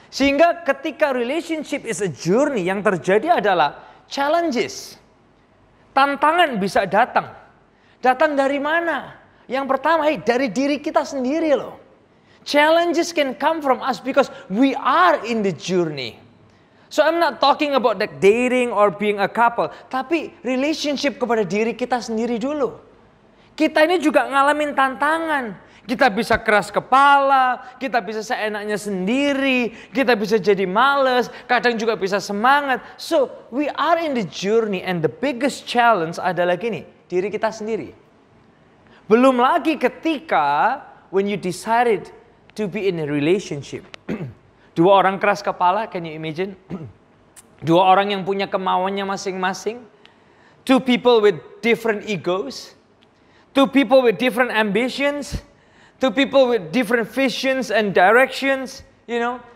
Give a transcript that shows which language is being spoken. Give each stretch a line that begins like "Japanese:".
Indonesian: Sehingga ketika
English: relationship is a journey,
Indonesian: yang terjadi adalah challenges. Tantangan bisa datang. Datang dari mana? Yang pertama, dari diri kita sendiri loh.
English: Challenges can come from us because we are in the journey. So I'm not talking about like dating or being a couple,
Indonesian: tapi relationship kepada diri kita sendiri dulu. Kita ini juga ngalamin tantangan. Kita bisa keras kepala, kita bisa seenaknya sendiri, kita bisa jadi males, kadang juga bisa semangat.
English: So, we are in the journey and the biggest challenge
Indonesian: adalah gini, diri kita sendiri. Belum lagi ketika
English: when you decided to be in a relationship.
Indonesian: Dua orang keras kepala,
English: can you imagine?
Indonesian: Dua orang yang punya kemauannya masing-masing.
English: Two people with different egos. Two people with different ambitions. Two people with different visions and directions, you know.